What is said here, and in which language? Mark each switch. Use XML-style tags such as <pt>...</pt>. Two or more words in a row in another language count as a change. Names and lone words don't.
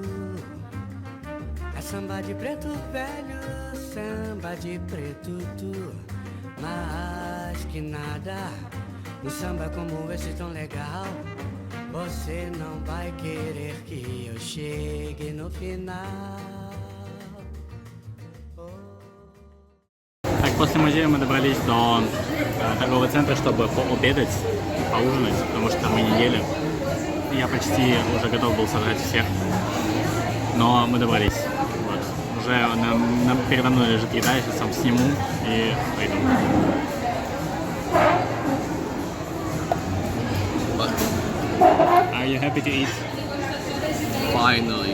<pt>É samba de preto velho, samba de preto tu. Mas que nada, um samba como esse tão legal, você não vai querer que eu chegue no final.</pt> <ru>Так, после музея мы добрались до торгового центра, чтобы пообедать, поужинать, потому что мы не ели. Я почти уже готов был собрать всех, но мы добрались. Вот. Уже передо мной лежит еда, я сейчас сам сниму и пойду.</ru> <en>Are you happy to eat? Finally.</en>